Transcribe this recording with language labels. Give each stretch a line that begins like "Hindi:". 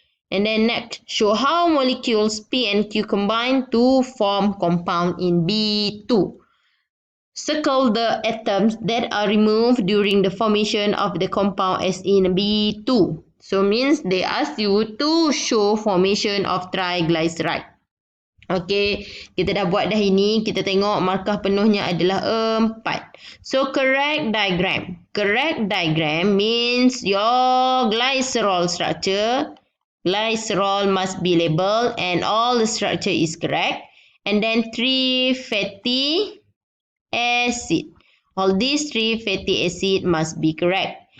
English: And then next, show how molecules P and Q combine to form compound in B2. Circle the atoms that are removed during the formation of the compound as in B2. So means they ask you to show formation of triglyceride.
Malay: Okay, kita dah buat dah ini. Kita tengok markah penuhnya adalah 4.
English: So correct diagram. Correct diagram means your glycerol structure. Glycerol must be labeled and all the structure is correct. And then 3 fatty acid. All these 3 fatty acid must be correct.